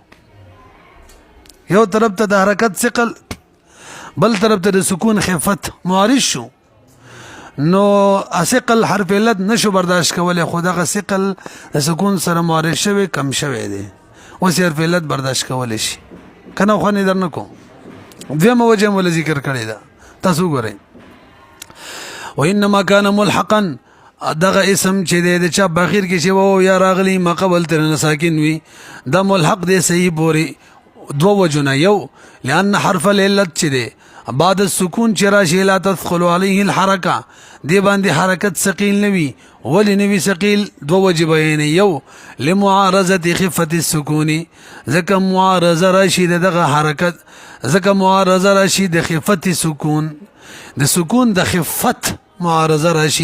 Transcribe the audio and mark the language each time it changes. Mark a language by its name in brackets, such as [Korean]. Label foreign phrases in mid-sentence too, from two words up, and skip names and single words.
[Pashto] یو طرف ته د حرکت ثقل، بل طرف ته د سکون خفت معارض شو، نو ثقل حرف علت نشو برداشت کولی، خو دغه ثقل د سکون سره معارض شوی کم شوی دی، اوس حرف علت برداشت کولی شي کنه. خو نه درنه کوم دویمه وجه مولا ذکر کړی ده، تاسو ګورئ. [Arabic] وانما كان ملحقا [Pashto] دغه اسم چې د چا باخیر کې چې وو یا راغلی ما قبل تر نه ساکن وي، دا ملحق دی صحیح پوری دو وجونه. یو [Arabic] لأن حرف العلت [Pashto] چې دی [Arabic] بعد السکون [Pashto] چې راشي [Arabic] لا تثقل عليه الحرکه، [Pashto] دی باندې حرکت ثقیل نوي. ولی نوي ثقیل؟ دو وجه بیان. یو [Arabic] لمعارضه خفه السکون، [Pashto] ځکه معارضه راشي دغه حرکت، ځکه معارضه راشي د خفت سکون، د سکون د خفت معارضه راشي.